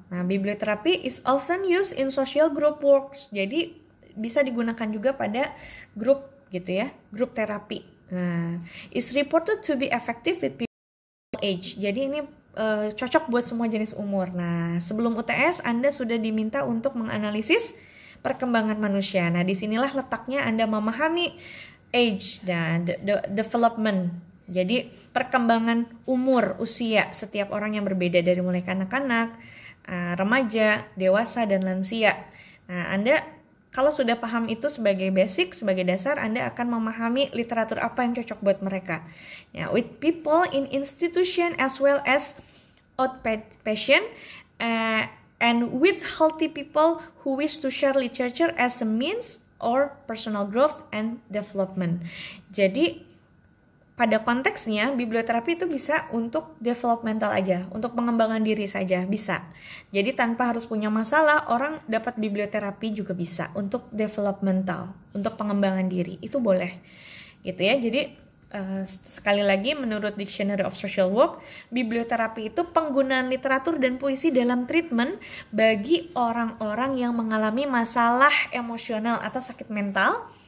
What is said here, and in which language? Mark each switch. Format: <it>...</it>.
<en>Nah, biblioterapi is often used in social group works.</en> <id>Jadi bisa digunakan juga pada grup gitu ya, grup terapi.</id> <en>Nah, is reported to be effective with people age.</en> <id>Jadi ini cocok buat semua jenis umur. Nah, sebelum UTS Anda sudah diminta untuk menganalisis perkembangan manusia. Nah, disinilah letaknya Anda memahami age dan development. Jadi perkembangan umur, usia setiap orang yang berbeda dari mulai kanak-kanak, remaja, dewasa, dan lansia. Nah, Anda kalau sudah paham itu sebagai basic, sebagai dasar, Anda akan memahami literatur apa yang cocok buat mereka.</id> <en>Ya, with people in institution as well as outpatient, and with healthy people who wish to share literature as a means or personal growth and development.</en> <id>Jadi pada konteksnya biblioterapi itu bisa untuk developmental aja, untuk pengembangan diri saja bisa. Jadi tanpa harus punya masalah, orang dapat biblioterapi juga bisa untuk developmental, untuk pengembangan diri, itu boleh. Gitu ya. Jadi sekali lagi menurut Dictionary of Social Work, biblioterapi itu penggunaan literatur dan puisi dalam treatment bagi orang-orang yang mengalami masalah emosional atau sakit mental.</id>